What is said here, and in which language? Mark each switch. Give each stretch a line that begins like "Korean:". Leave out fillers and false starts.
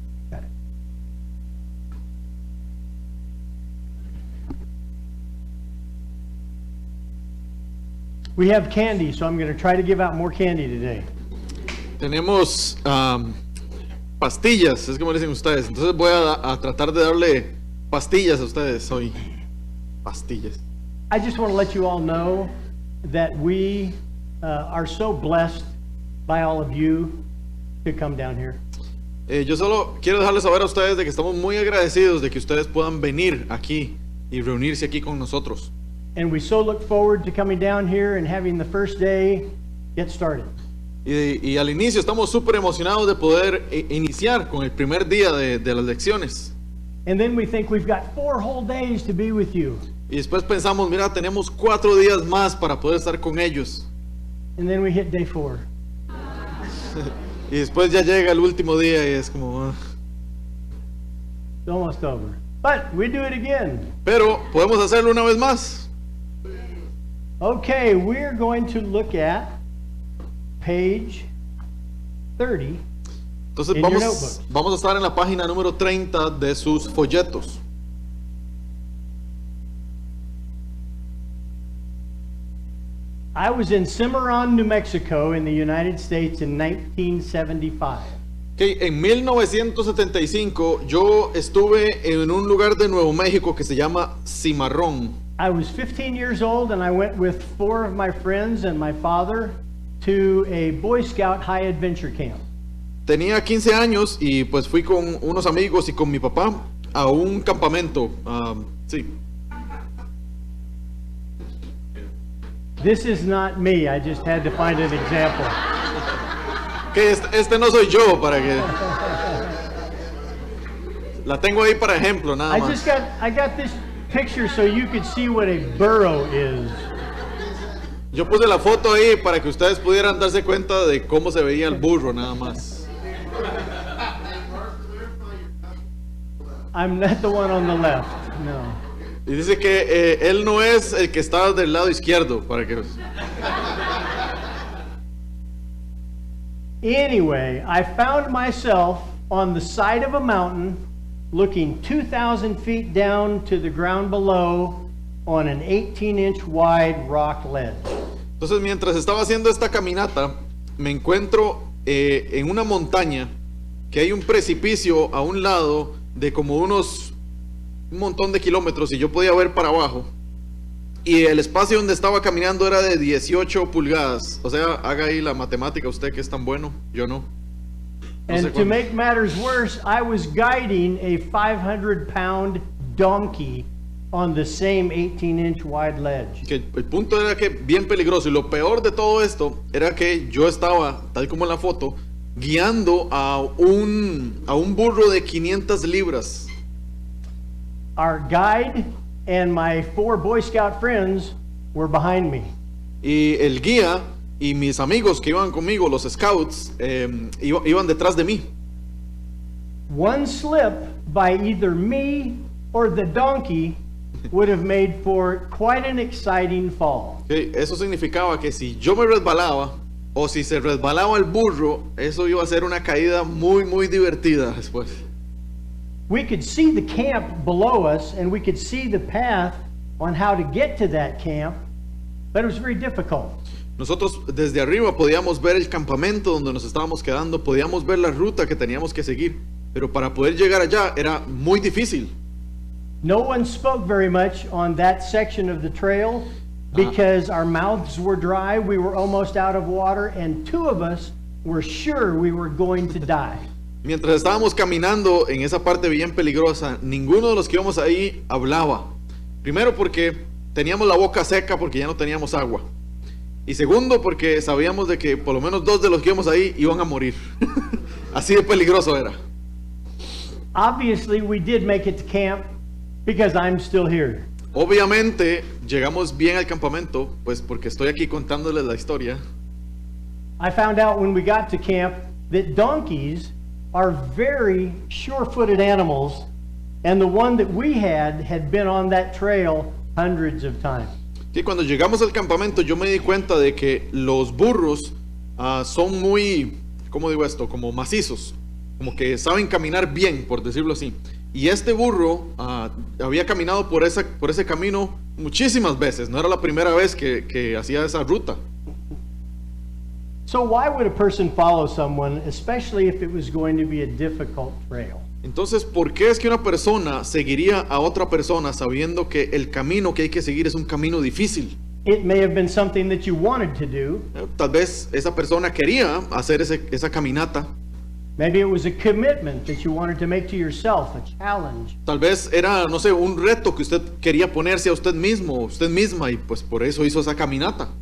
English: Got it. We have candy, so I'm going to try to give out more candy today.
Spanish: Tenemos pastillas, es como dicen ustedes. Entonces voy a tratar de darle pastillas a ustedes hoy. Pastillas.
English: I just want to let you all know that we are so blessed by all of you to come down here.
Spanish: Yo solo quiero dejarles saber a ustedes de que estamos muy agradecidos de que ustedes puedan venir aquí y reunirse aquí con nosotros.
English: And we so look forward to coming down here and having the first day get started.
Spanish: Y al inicio estamos súper emocionados de poder iniciar con el primer día de las lecciones.
English: And then we think we've got 4 whole days to be with you.
Spanish: Y después pensamos, mira, tenemos 4 días más para poder estar con ellos.
English: And then we hit day 4.
Spanish: Y después ya llega el último día y es como...
English: It's almost over. But we do it again.
Spanish: Pero podemos hacerlo una vez más.
English: Okay, we're going to look at page 30.
Spanish: Entonces
English: In your notebook.
Spanish: vamos a estar en la página número 30 de sus folletos.
English: I was in Cimarron, New Mexico in the United States in 1975.
Spanish: Okay, en 1975 yo estuve en un lugar de Nuevo México que se llama Cimarrón.
English: I was 15 years old and I went with 4 of my friends and my father to a Boy Scout high adventure camp.
Spanish: Tenía 15 años y pues fui con unos amigos y con mi papá a un campamento. Sí.
English: This is not me, I just had to find an example.
Spanish: Que este no soy yo para que... La tengo ahí para ejemplo, nada más.
English: I got this picture so you could see what a burro is.
Spanish: Yo puse la foto ahí para que ustedes pudieran darse cuenta de cómo se veía el burro, nada más.
English: I'm not the one on the left, no.
Spanish: Y dice que él no es el que está del lado izquierdo, para que...
English: Anyway, I found myself on the side of a mountain looking 2,000 feet down to the ground below on an 18-inch wide rock ledge.
Spanish: Entonces, mientras estaba haciendo esta caminata, me encuentro en una montaña que hay un precipicio a un lado de como un montón de kilómetros y yo podía ver para abajo. Y el espacio donde estaba caminando era de 18 pulgadas. O sea, haga ahí la matemática usted que es tan bueno, yo no. No sé
English: And to
Spanish: cuánto.
English: make matters worse, I was guiding a 500-pound donkey on the same 18-inch wide ledge.
Spanish: Que el punto era que bien peligroso y lo peor de todo esto era que yo estaba, tal como en la foto, guiando a un burro de 500 libras.
English: Our guide and my 4 Boy Scout friends were behind me.
Spanish: Y el guía y mis amigos que iban conmigo, los scouts, iban detrás de mí.
English: One slip by either me or the donkey would have made for quite an exciting fall.
Spanish: Ok, eso significaba que si yo me resbalaba o si se resbalaba el burro, eso iba a ser una caída muy, muy divertida después.
English: We could see the camp below us and we could see the path on how to get to that camp, but it was very difficult.
Spanish: Nosotros desde arriba podíamos ver el campamento donde nos estábamos quedando, podíamos ver la ruta que teníamos que seguir, pero para poder llegar allá era muy difícil.
English: No one spoke very much on that section of the trail because our mouths were dry, we were almost out of water, and two of us were sure we were going to die.
Spanish: Mientras estábamos caminando en esa parte bien peligrosa, ninguno de los que íbamos ahí hablaba. Primero porque teníamos la boca seca porque ya no teníamos agua. Y segundo porque sabíamos de que por lo menos dos de los que íbamos ahí iban a morir. Así de peligroso era.
English: Obviously, we did make it to camp because I'm still here.
Spanish: Obviamente llegamos bien al campamento, pues porque estoy aquí contándoles la historia.
English: I found out when we got to camp that donkeys are very sure-footed animals, and the one that we had been on that trail hundreds of times.
Spanish: Sí, cuando llegamos al campamento yo me di cuenta de que los burros son muy, ¿cómo digo esto? Como macizos, como que saben caminar bien, por decirlo así. Y este burro había caminado por ese camino muchísimas veces, no era la primera vez que hacía esa ruta.
English: So why would a person follow someone, especially if it was going to be a difficult trail?
Spanish: Entonces, ¿por qué es que una persona seguiría a otra persona sabiendo que el camino que hay que seguir es un camino difícil?
English: It may have been something that you wanted to do.
Spanish: Tal vez esa persona quería hacer esa caminata.
English: Maybe it was a commitment that you wanted to make to yourself, a challenge.
Spanish: Tal vez era, no sé, un reto que usted quería ponerse a usted mismo, usted misma, y pues por eso hizo esa caminata.